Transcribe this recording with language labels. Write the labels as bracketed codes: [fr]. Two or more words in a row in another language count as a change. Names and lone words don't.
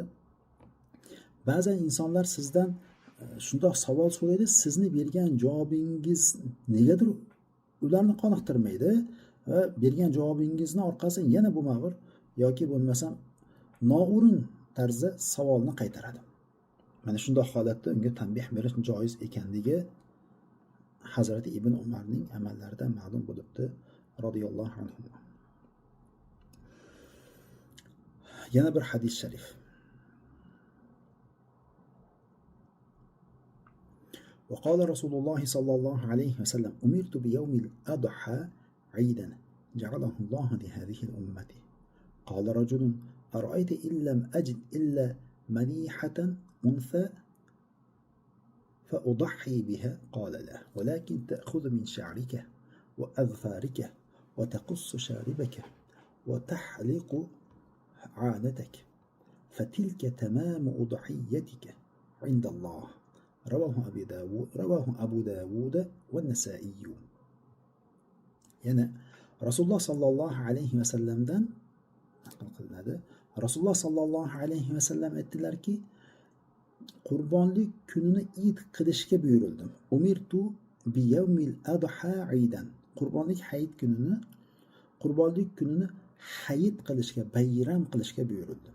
[uz] Ba'zan insonlar sizdan shundoq savol so'raydi, sizni bergan javobingiz negadir ularni qoniqtirmaydi va bergan javobingizni orqasidan yana bo'lmag'ur yoki bo'lmasam noo'rin tarzda savolni qaytaradi. Mana shunday holatda unga tanbih berish joiz ekanligi Hazrati Ibn Umarning amallaridan ma'lum bo'libdi [ar] رضي الله عنه. [uz] Yana bir hadis sharif. [ar] وقال رسول الله صلى الله عليه وسلم: أمرت بيوم الأضحى عيدا جعله الله لهذه الأمة. قال رجل: أرأيت إن لم أجد إلا منيحة أنثى فأضحي بها؟ قال: لا، ولكن تأخذ من شعرك وأظفارك وتقص شاربك وتحلق عانتك، فتلك تمام أضحيتك عند الله. رواه أبو داود والنسائي. [uz] Yani Rasululloh [ar] صلى الله عليه وسلم [uz] naql qilinadi. Rasululloh [ar] صلى الله عليه وسلم [uz] aytdilarki, qurbonlik kunini Eid qilishga buyurildim. [ar] أمرت بيوم الأضحى عيدا. [uz] Qurbonlik kunini hayit qilishga, bayram qilishga buyurildim.